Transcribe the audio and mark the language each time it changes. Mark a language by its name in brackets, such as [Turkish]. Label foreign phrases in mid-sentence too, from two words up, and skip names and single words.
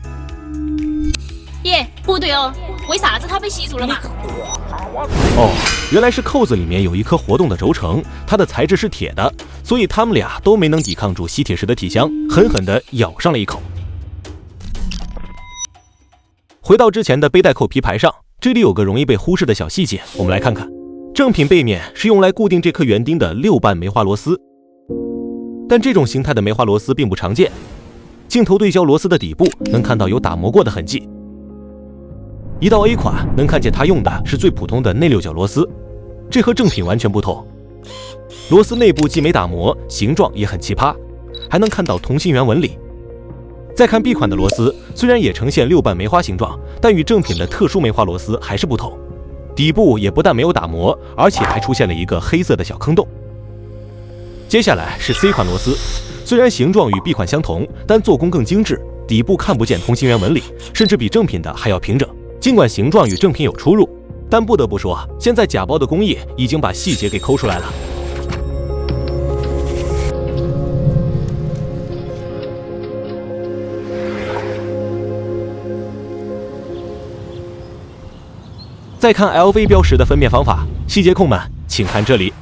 [Chinese] 耶，不對哦，為啥子它被吸住了嘛？哦，原來是扣子裡面有一顆活動的軸承，它的材質是鐵的，所以它們倆都沒能抵抗住吸鐵石的體香，狠狠地咬上了一口。回到之前的背带扣皮牌上，這裡有個容易被忽視的小細節，我們來看看。正品背面是用來固定這顆圓釘的6瓣梅花螺絲，但這種形態的梅花螺絲並不常見。鏡頭對焦螺絲的底部能看到有打磨過的痕跡。一到 A 款，能看見它用的是最普通的内6角螺絲，這和正品完全不同。螺絲內部既沒打磨，形狀也很奇葩，還能看到同心圓紋理。再看 B 款的螺絲，雖然也呈現6瓣梅花形狀，但與正品的特殊梅花螺絲還是不同。底部也不但没有打磨，而且還出現了一個黑色的小坑洞。接下來是 C 款螺絲，雖然形狀與 B 款相同，但做工更精緻，底部看不見同心圓紋理，甚至比正品的還要平整。儘管形狀與正品有出入，但不得不說，現在假包的工藝已經把細節給摳出來了。再看 LV 標識的分辨方法，細節控們請看這裡。